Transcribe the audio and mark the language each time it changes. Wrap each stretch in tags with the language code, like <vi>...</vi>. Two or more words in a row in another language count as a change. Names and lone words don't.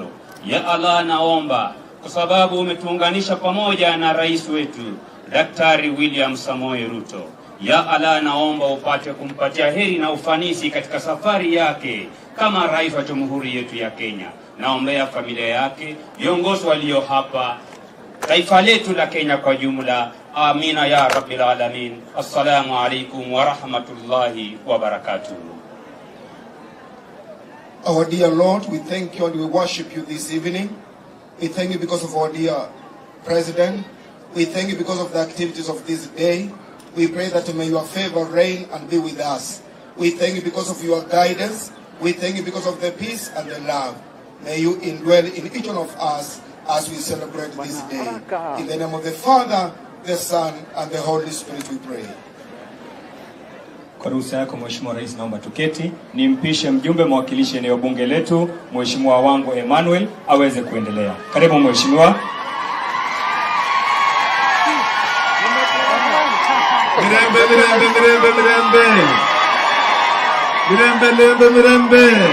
<sw>Ya Allah, naomba kwa sababu umetuunganisha pamoja na rais wetu Daktari William Samoei Ruto. Ya Allah, naomba upate kumpatia heri na ufanisi katika safari yake kama rais wa Jamhuri yetu ya Kenya. Naombea familia yake, viongozi walio hapa, taifa letu la Kenya kwa jumla.</sw> <ar>آمين يا رب العالمين. السلام عليكم ورحمة الله وبركاته.</ar> <en>Our dear Lord, we thank you and we worship you this evening. We thank you because of our dear President. We thank you because of the activities of this day. We pray that may your favor reign and be with us. We thank you because of your guidance. We thank you because of the peace and the love. May you indwell in each one of us as we celebrate this day. In the name of the Father, the Son, and the Holy Spirit we pray.</en> <sw>Kwa ruhusa yako Mheshimiwa Rais, naomba tuketi. Nimpishe mjumbe mwakilishi eneo bunge letu Mheshimiwa wangu Emmanuel aweze kuendelea. Karibu Mheshimiwa. Mirembe.</sw>